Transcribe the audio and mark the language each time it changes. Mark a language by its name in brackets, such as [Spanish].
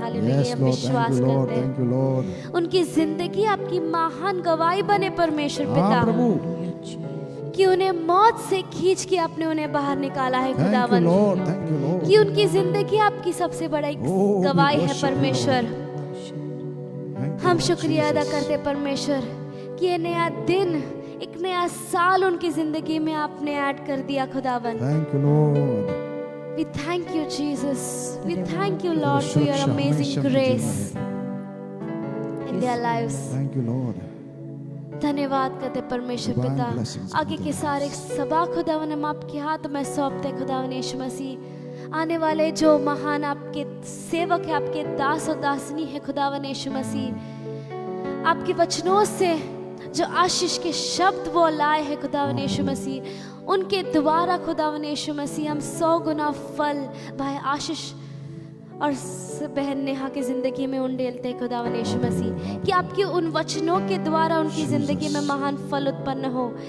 [Hindi] Hallelujah, हम विश्वास करते हैं उनकी जिंदगी आपकी महान गवाही बने परमेश्वर पिता, कि उन्हें मौत से खींच के आपने उन्हें बाहर निकाला है खुदावन, कि उनकी जिंदगी आपकी सबसे बड़ा गवाही है परमेश्वर। हम शुक्रिया अदा करते परमेश्वर कि ये नया दिन, एक नया साल उनकी जिंदगी में आपने ऐड कर दिया खुदावन। [English] We thank you Jesus, we thank you Lord for your amazing grace in their lives. Thank you Lord. [Hindi] धन्यवाद करते परमेश्वर पिता। आगे के सारे सभा खुदावन हम आपके हाथ में सौंपते खुदावन यीशु मसीह। आने वाले जो महान आपके सेवक है, आपके दास और दासनी है खुदावन यीशु मसीह, आपके वचनों से जो आशीष के शब्द वो लाए हैं खुदावन यीशु मसीह, उनके द्वारा खुदावन यीशु मसीह हम 100 गुना फल भाई आशीष और बहन नेहा की जिंदगी में उंडेलते खुदावन यीशु मसीह, कि आपके उन वचनों के द्वारा उनकी जिंदगी में महान फल उत्पन्न हो,